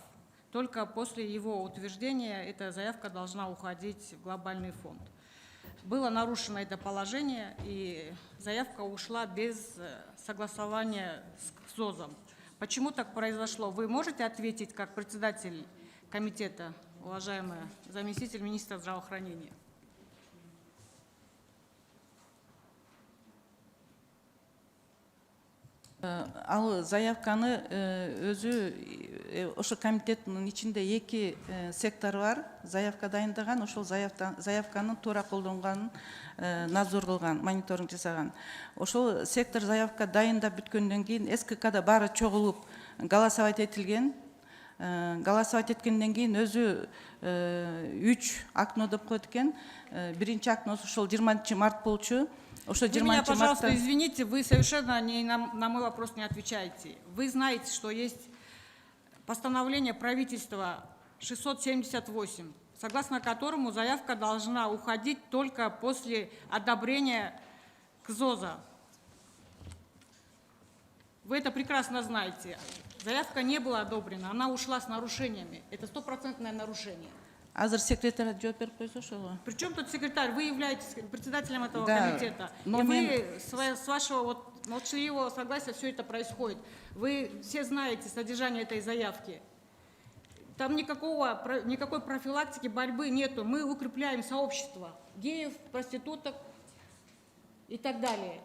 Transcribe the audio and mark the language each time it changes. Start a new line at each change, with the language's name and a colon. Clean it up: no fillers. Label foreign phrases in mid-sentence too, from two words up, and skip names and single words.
Russian: Только после его утверждения эта заявка должна уходить в глобальный фонд. Было нарушено это положение, и заявка ушла без согласования с СОЗом. Почему так произошло? Вы можете ответить как председатель комитета, уважаемая заместитель министра здравоохранения?
Kyrgyz: Ал заявканы өзү ошо комитеттин ичинде эки сектор бар. Заявка дайындаган, ошол заявканы туура колдонгонун надзор кылган, мониторинг жасаган. Ошол сектор заявка дайындап бүткөндөн кийин СККда баары чогулуп голосовать этилген. Голосовать эткенден кийин өзү 3 окно деп коет экен. Биринчи окно ошол 20 март болчу.
Russian: Вы меня, пожалуйста, извините, вы совершенно на мой вопрос не отвечаете. Вы знаете, что есть постановление правительства 678, согласно которому заявка должна уходить только после одобрения КЗОЗа. Вы это прекрасно знаете. Заявка не была одобрена, она ушла с нарушениями. Это стопроцентное нарушение.
Kyrgyz: Азыр секретарь жооп берип койсо ошого.
Russian: Причем тут секретарь? Вы являетесь председателем этого комитета. И вы с вашего вот молчаливого согласия все это происходит. Вы все знаете содержание этой заявки. Там никакой профилактики, борьбы нету. Мы укрепляем сообщество геев, проституток и так далее.